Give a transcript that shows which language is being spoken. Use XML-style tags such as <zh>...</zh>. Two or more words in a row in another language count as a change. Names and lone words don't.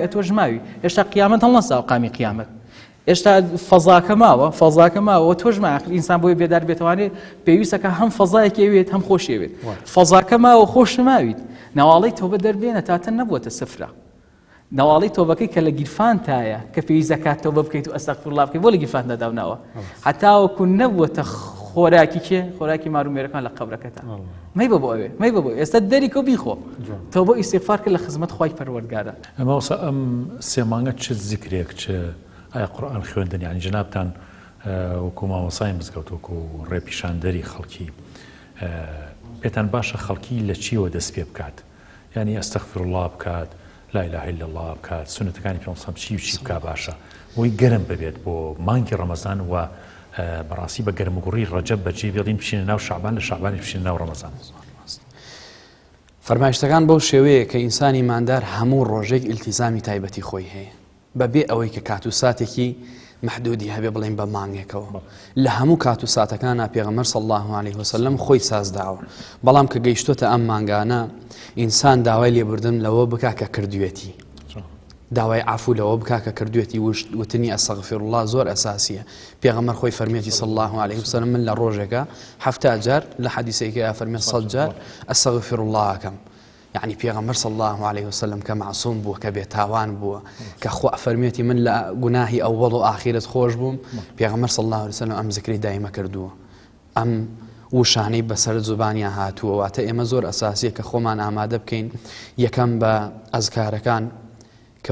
<ckb>ئەتۆش ماوی هێشتا قیامەت هەڵنەسا و قامی قیامەت ئێشتا فەزاکە ماوە تۆش ماخر ئینسان بۆی بێدار بێتوانێت پێویستەکە هەم فەزایەکی ئەوێت هەم خۆشیەوێت فەزاکە ماوە خۆش ماویت ناواڵەی تۆبە دەربێنە تاتە نەبووەتە سفرە ناواڵەی تۆبەکەی کە لە گیرفانتایە کە پێویست زەکات تۆبە بکەیت و ئەستەغفیرڵڵاه بکەیت بۆ لە گیرفاندا داوناوە هەتا وەکو نەبووەتە خۆراکی مارومێرەکان لە قەبرەکەتە مەی بە بۆ ئەوێ مەی بە بۆ ئێستا دەری کۆ بیخۆ تۆبە ئیستیغفار کرد لە خزمەت خوای پەروەردگارە ئەمە ئەم سێ مانگە چ زیکرێک چ ئایا قورئان خوێندن یعنی جنابتان وەکو مامۆسای مزگەوت وەکو ڕێپیشاندەری خەڵکی پێتان باشە خەڵکی لە چیوە دەست پێ بکات یعنی ئەستەغفیرڵڵاه بکات</ckb> <ar>لا إله إلا الله</ar> <ckb>بکات سنتەکانی پێغەمبەر چی و چی بکات باشە بۆی گەرم ببێت بۆ مانگی ڕەمەزان و بەڕاستی بە گەرموگوڕی ڕەجەب بەجێ بێڵین بچینە ناو شەعبان لە شەعبانی بچینە ناو ڕەمەزان فەرمایشتەکان بەو شێوەیە کە ئینسانی ماندار هەموو ڕۆژێک ئیلتیزامی تایبەتی خۆی هەیە بەبێ ئەوەی کە کات و ساتێکی محدودی هەبێ بڵێن بە مانگێکەوە لە هەموو کات و ساتەکانە پێغەمبەر</ckb> <ar>صلی الله عليه وسلم</ar> <ckb>خۆی سازداوە بەڵام کە گەیشتۆتە ئەم مانگانە ئینسان داوای لێبوردن لەوە بکا کە کردوێتی داوای عفو لەوە بکا کە کردوێتی وتنی ئەستەغفیرڵڵاه زۆر ئەساسیە پێغەمبەر خۆی فەرمێتی</ckb> <ar>صلی الله عليه وسلم</ar> <ckb>من لە ڕۆژێکە 70 جار لە حەدیثێکە فەرمێت 100 جار ئەستەغفیرڵڵاه ئەکەم يعني پێغەمبەر</ckb> <ar>صلی الله عليه وسلم</ar> <ckb>کە معصوم بووە کە بێتاوان بووە کە خوا فەرمێتی من لە گوناهی ئەوەڵ و ئاخیرەت خۆش بووم پێغەمبەر</ckb> <ar>صلی الله عليه وسلم</ar> <ckb>ئەم زیکری دایمە کردووە ئەم وشانەی بەسەر زوبانیان هاتووە واتە ئێمە زۆر ئەساسیە کە خۆمان ئامادە بکەین یەکەم بە ئەزکارەکان کە</ckb>